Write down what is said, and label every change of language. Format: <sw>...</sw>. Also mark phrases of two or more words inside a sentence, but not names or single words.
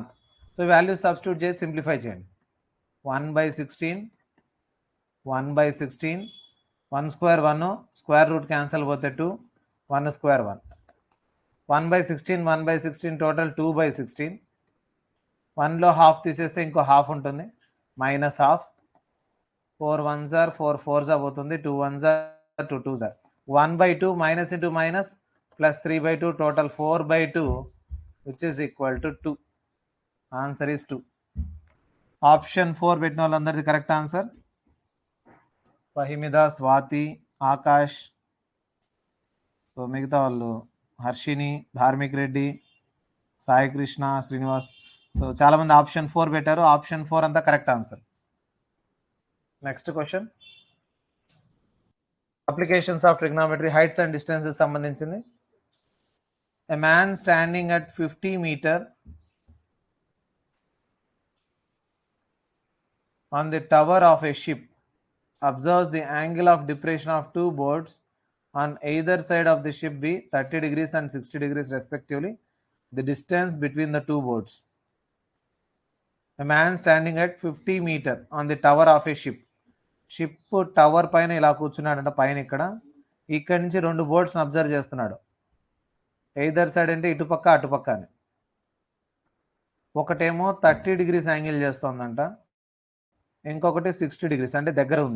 <te>సో</te> <en>value substitute</en> <te>చేసి సింప్లిఫై చేయండి. 1/16 1/16 1 స్క్వేర్ 1,</te> <en>square root cancel</en> <te>పోతే 2, 1 స్క్వేర్ 1, 1/16 1/16 టోటల్ 2/16. 1లో హాఫ్ తీసేస్తే ఇంకో హాఫ్ ఉంటుంది,</te> <en>minus half. 4 1s are 4 4s అవుతుంది, 2 1s are 2 2s are 1/2 minus into minus plus 3/2 total 4/2 which is equal to 2. Answer is 2.</en> <te>ఆప్షన్ 4 పెట్టిన వాళ్ళందరిది</te> <en>correct answer.</en> <te>ఫహిమిద, స్వాతి, ఆకాష్, సో మిగతా వాళ్ళు హర్షిని, ధార్మిక్ రెడ్డి, సాయి కృష్ణ, శ్రీనివాస్, సో చాలామంది ఆప్షన్ 4 పెట్టారు. ఆప్షన్ 4 అంతా</te> <en>correct answer. Next question, applications of trigonometry, heights and distances సంబంధించింది. A man standing at 50 meter on the tower of a ship observes the angle of depression of two boards on either side of the ship be 30 degrees and 60 degrees respectively. The distance between the two boards. A man standing at 50 meter on the tower of a ship. ship tower</en> <te>పైన ఇలా కూర్చున్నాడంట, పైన ఇక్కడి నుంచి</te> <en>2 boards observe</en> <te>చేస్తున్నాడు.</te> <en>either side</en> <te>అంటే ఇటుపక్క అటుపక్క అని. ఒకటేమో</te> <en>30 degrees angle</en> <te>చేస్తుందంట, ఇంకొకటి 60 డిగ్రీస్ అంటే దగ్గర ఉంది.</te>